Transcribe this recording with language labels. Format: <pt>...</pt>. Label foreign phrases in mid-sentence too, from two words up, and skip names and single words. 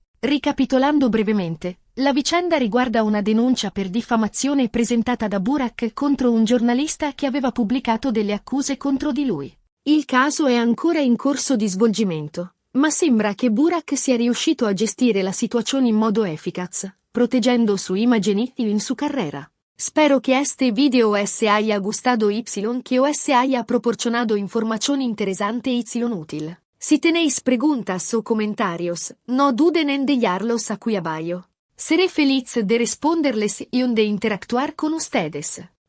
<it>Ricapitolando brevemente, la vicenda riguarda una denuncia per diffamazione presentata da Burak contro un giornalista che aveva pubblicato delle accuse contro di lui. Il caso è ancora in corso di svolgimento, ma sembra che Burak sia riuscito a gestire la situazione in modo efficace, proteggendo sua immagine in sua carriera.</it> <es>Spero que este video os haya gustado que os haya proporcionado información interesante y útil. Si tenéis preguntas o comentarios, no duden en dejarlos aquí abajo. Seré feliz de responderles y de interactuar con ustedes.</es>